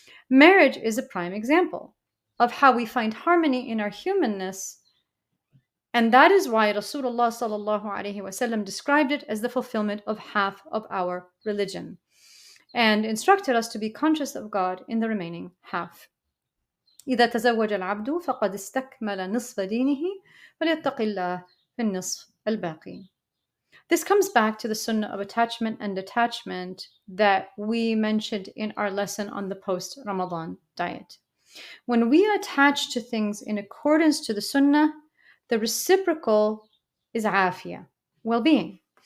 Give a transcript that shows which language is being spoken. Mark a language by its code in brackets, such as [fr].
[en] Marriage is a prime example of how we find harmony in our humanness, and that is why Rasulullah sallallahu alaihi wasallam described it as the fulfillment of half of our religion and instructed us to be conscious of God in the remaining half. [ar] إذا تزوج العبد فقد استكمل نصف دينه فليتق الله في النصف الباقي. [en] This comes back to the sunnah of attachment and detachment that we mentioned in our lesson on the post-Ramadan diet. When we attach to things in accordance to the sunnah, the reciprocal is afiyah, well-being.